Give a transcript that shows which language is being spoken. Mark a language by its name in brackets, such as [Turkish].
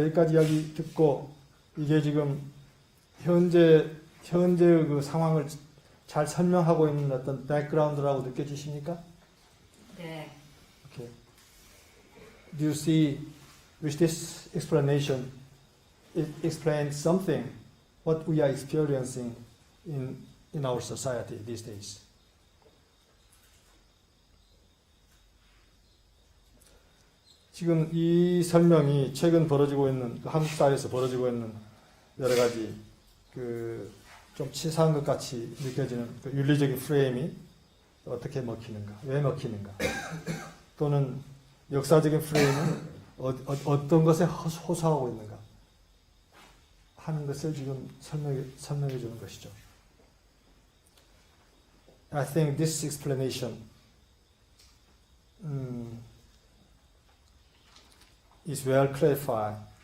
[Korean] 여기까지 이야기 듣고 이게 지금 현재 그 상황을 잘 설명하고 있는 어떤 백그라운드라고 느껴지십니까? 네. [English] Okay. Do you see with this explanation it explains something what we are experiencing in our society these days? [Korean] 지금 이 설명이 최근 벌어지고 있는 한국 사회에서 벌어지고 있는 여러 가지 좀 치사한 것 같이 느껴지는 윤리적인 프레임이 어떻게 먹히는가, 왜 먹히는가, 또는 역사적인 프레임은 어떤 것에 호소하고 있는가 하는 것을 지금 설명해 주는 것이죠. [English] I think this explanation is well clarified